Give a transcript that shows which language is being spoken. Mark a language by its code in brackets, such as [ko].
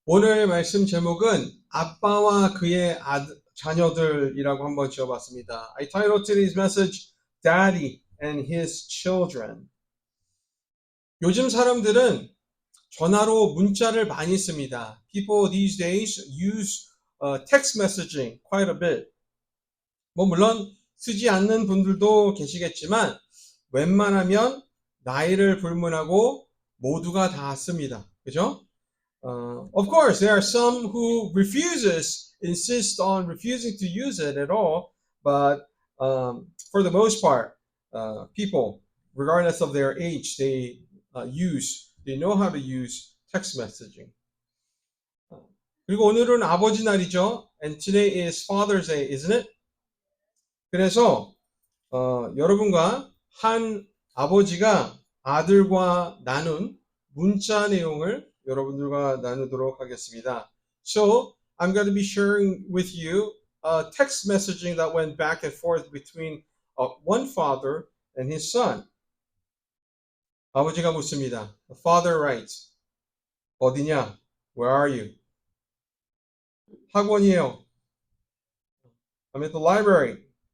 [ko] 오늘 말씀 제목은 아빠와 그의 자녀들이라고 한번 지어봤습니다. [en] I titled today's message, Daddy and His Children. [ko] 요즘 사람들은 전화로 문자를 많이 씁니다. [en] People these days use text messaging quite a bit. [ko] 물론 쓰지 않는 분들도 계시겠지만 웬만하면 나이를 불문하고 모두가 다 씁니다. 그죠? [en] Of course, there are some who insist on refusing to use it at all, but for the most part, people, regardless of their age, they know how to use text messaging. [ko] 그리고 오늘은 아버지 날이죠. [en] And today is Father's Day, isn't it? [ko] 그래서 여러분과 한 아버지가 아들과 나눈 문자 내용을 여러분들과 나누도록 하겠습니다. [en] So, I'm going to be sharing with you a text messaging that went back and forth between one father and his son. [ko] 아버지가 묻습니다. [en] The father writes, [ko] 어디냐? [en] Where are you? [ko] 학원이에요. [en] I'm at the library.